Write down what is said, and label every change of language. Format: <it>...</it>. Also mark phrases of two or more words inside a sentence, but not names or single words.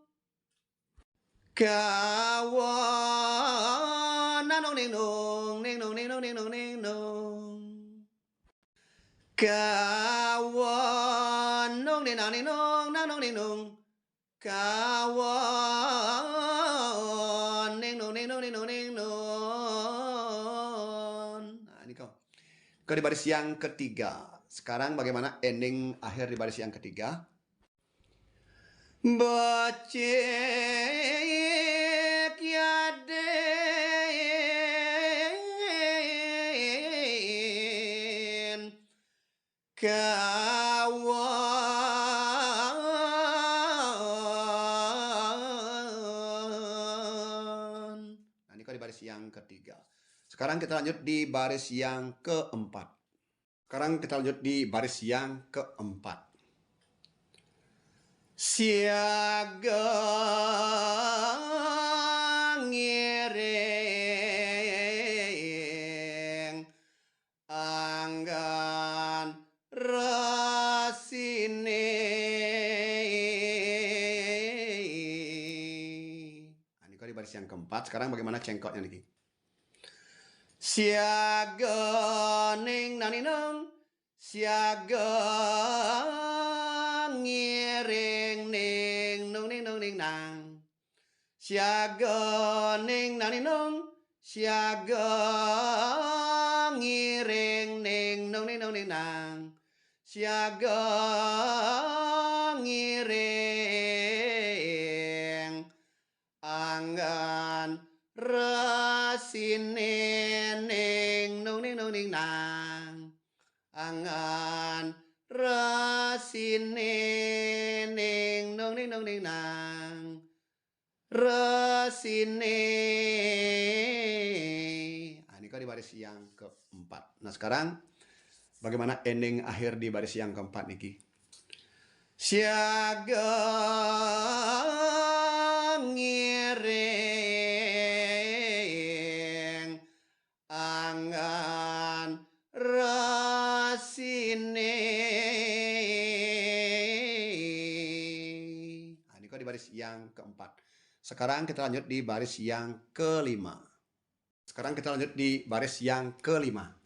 <id>Kawan nong ning nong ning nong ning nong ning nong ning nong. Kawan nong ning nang ning nong nang nong ning nong. Kawan ning nong ning nong ning nong ning nong. Nah, ini kau. Di baris yang ketiga. Sekarang bagaimana ending akhir di baris yang ketiga?</id> <ban>Becek yaden kawan.</ban> <id>Nah, ini di baris yang ketiga. Sekarang kita lanjut di baris yang keempat. Sekarang kita lanjut di baris yang keempat.</id> <ban>Siaga ngiring anggan rasine.</ban> <id>Nah, ini di baris yang keempat. Sekarang bagaimana cengkoknya nih? Siaga ning nang ning nong, siaga ngiring ning nong ning nong ning nang. Siaga ning nang ning nong, siaga ngiring ning nong ning nong ning nang.</id> <ban>Siaga ngiring anggan rasine ning nong ning nong ning nang. Angan rasine ning nong ning nong ning nang. Rasine.</ban> <id>Nah, ini di baris yang keempat. Nah, sekarang bagaimana ending akhir di baris yang keempat niki?</id> <ban>Siaga ngiring angan rasine.</ban> <id>Nah, ini di baris yang keempat. Sekarang kita lanjut di baris yang kelima. Sekarang kita lanjut di baris yang kelima.</id>